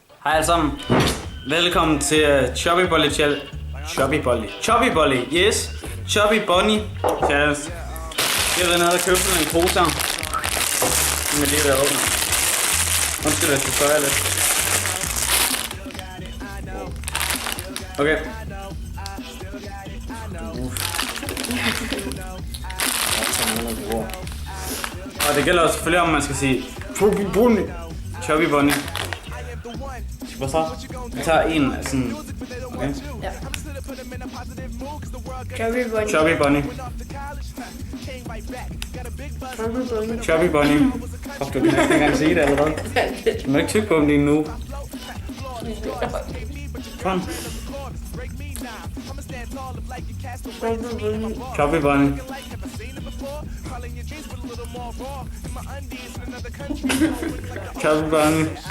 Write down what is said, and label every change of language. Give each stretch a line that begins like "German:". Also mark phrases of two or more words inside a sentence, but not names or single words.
Danish: Hej alle sammen. Velkommen til Chubby Bolly Challenge. Chubby Bolly, yes. Chubby Bunny Challenge. Jeg har været nede og købt sådan en pose. Med det der åbner. Undskyld, hvis du støjer lidt. Okay. Og det gælder også selvfølgelig om man skal sige Chubby Bunny. Chubby Bunny. Hvad så? Vi tager en af sådan... Okay. Ja. Chubby Bunny. Chubby Bunny. Chubby Bunny. Chubby Bunny. Fuck, du kan næsten ikke engang sige det allerede. Du må ikke tykke på dem lige nu. Kom. Chubby Bunny. Chubby Bunny.